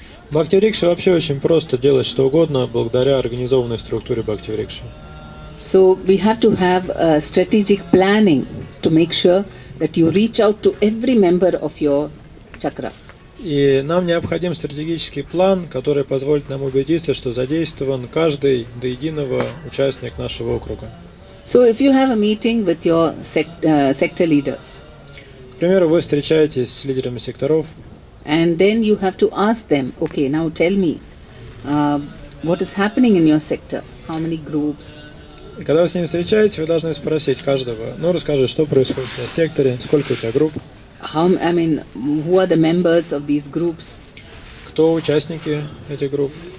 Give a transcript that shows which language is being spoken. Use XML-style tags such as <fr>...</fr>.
<ru>Бхакти-врикша вообще очень просто делать что угодно благодаря организованной структуре бхакти-врикши.</ru> <en>So we have to have a strategic planning to make sure that you reach out to every member of your chakra.</en> <ru>И нам необходим стратегический план, который позволит нам убедиться, что задействован каждый до единого участник нашего округа.</ru> <en>So if you have a meeting with your sector leaders,</en> <ru>к примеру, вы встречаетесь с лидерами секторов,</ru> <en>and then you have to ask them, okay, now tell me, what is happening in your sector? How many groups?</en> <ru>И когда вы с ними встречаетесь, вы должны спросить каждого, расскажи, что происходит в твоем секторе, сколько у тебя групп?</ru> <en>Who are the members of these groups?</en> <ru>Кто участники этих групп?</ru>